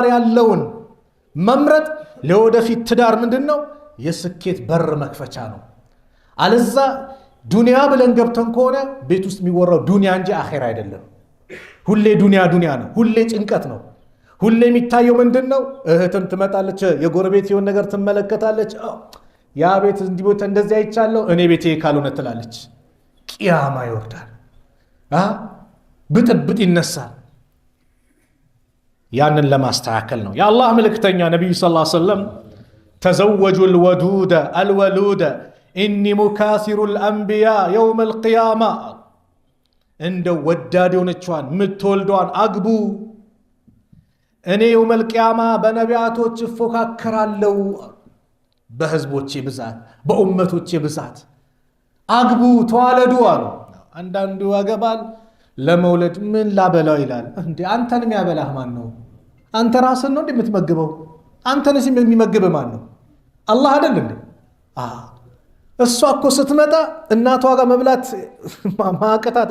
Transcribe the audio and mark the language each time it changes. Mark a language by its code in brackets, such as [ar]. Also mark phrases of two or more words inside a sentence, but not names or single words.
[am] ያለውን መምረጥ ለወደፊት ትዳር ምንድነው የስኬት በር መክፈቻ ነው አለዛ ዱንያ ብለን ገብተን ከሆነ ቤት ውስጥ የሚወራው ዱንያ እንጂ አኺራ አይደለም ሁሌ ዱንያ ነው ሁሌ ጭንቀት ነው ሁሌ የሚታየው ምንድነው እህትም ትመጣለች የጎረቤት የሆነ ነገር ትመለከታለች ያ ቤት እንዲቦት እንደዚህ አይቻለው እኔ ቤቴ ካልሆነ ትላለች ቂያማ ይወርዳል ብጥብጥ ይነሳል ያንን ለማስተካከል ነው የአላህ መልእክተኛ ነብዩ [ar] صلى الله عليه وسلم تزوجوا الودود الولود اني مكاثر الانبياء يوم القيامه [am] እንደ ወዳድ የሆነችዋን ምትወልዷን አግቡ እኔ [ar] يوم القيامه [am] በነቢያቶች እፎካከራለሁ በህዝቦቼ ብዛት በኡመቶቼ ብዛት አግቡ ተዋለዱ አሉ አንዳንዱ ያገባል ለመውለድ ምን ላበላው ይላል እንዴ አንተንም ያበላህ ማን ነው አንተ ራስን ነው እንደምትመግበው አንተንስ የሚመግብ ማን ነው አላህ አይደል እንዴ እሷ እኮ ስትመጣ እናቷ ጋር መብላት ማቀታት